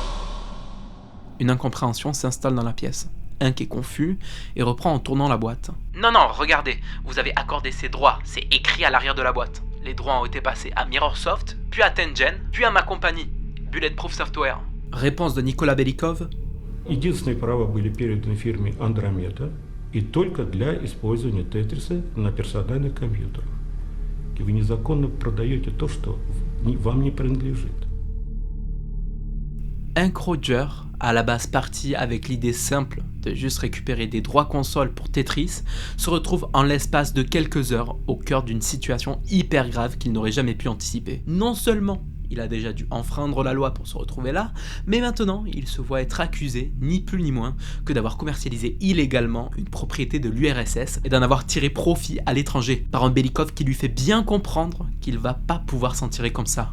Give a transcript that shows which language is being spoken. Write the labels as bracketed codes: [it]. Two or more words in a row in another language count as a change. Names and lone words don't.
[fr] Une incompréhension s'installe dans la pièce. Hank est confus et reprend en tournant la boîte. Non, regardez, vous avez accordé ces droits, c'est écrit à l'arrière de la boîte. Les droits ont été passés à Mirrorsoft, puis à Tengen, puis à ma compagnie, Bulletproof Software. Réponse de Nicolas Belikov. [ru] Единственные права были переданы фирме Andromeda и только для использования Тетриса на персональных компьютерах. И вы незаконно продаете то, что вам не принадлежит. [fr] Hank Rogers à la base parti avec l'idée simple de juste récupérer des droits consoles pour Tetris, se retrouve en l'espace de quelques heures au cœur d'une situation hyper grave qu'il n'aurait jamais pu anticiper. Non seulement il a déjà dû enfreindre la loi pour se retrouver là, mais maintenant il se voit être accusé, ni plus ni moins, que d'avoir commercialisé illégalement une propriété de l'URSS et d'en avoir tiré profit à l'étranger, par un Belikov qui lui fait bien comprendre qu'il va pas pouvoir s'en tirer comme ça.